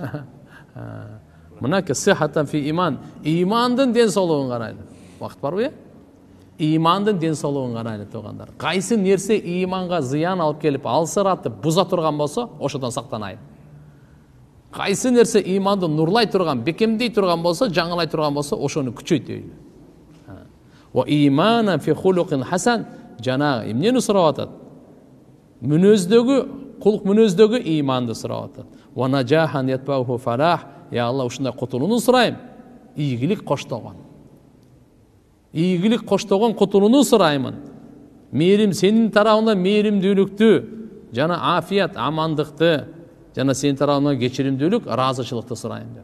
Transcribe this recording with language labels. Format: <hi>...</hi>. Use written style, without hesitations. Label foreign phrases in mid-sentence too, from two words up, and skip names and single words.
<ky>Мына</ky> <ar>صحة في إيمان,</ar> <ky>имандын денсаулыгын карайлы. Вакыт барбы? Имандын денсаулыгын карайлы туугандар. Кайсы нерсе иманга зыян алып келип, алсыратып, буза турган болсо, ошодон сактанайын. Кайсы нерсе иманды нурлай турган, бекемдей турган болсо, жаңылай турган болсо, ошону күчөйтөйлү.</ky> <ar>وإيمانا في خلق حسن,</ar> <ky>жана эмнени сурап атат? Мүнөздөгү, кулк мүнөздөгү иманды сурап атат.</ky> <ar>ونجاحا يتبعه فلاح,</ar> <ky>я Алла ушундай кутулууну сурайм. Ийгилик коштогон. Ийгилик коштогон кутулууну сураймын. Мээрим сенин тарабыңдан мээримдүүлүктү, жана афият, амандыкты, жана сенин тарабыңдан кечиримдүүлүк, ыраазычылыкты сурайм деп.</ky>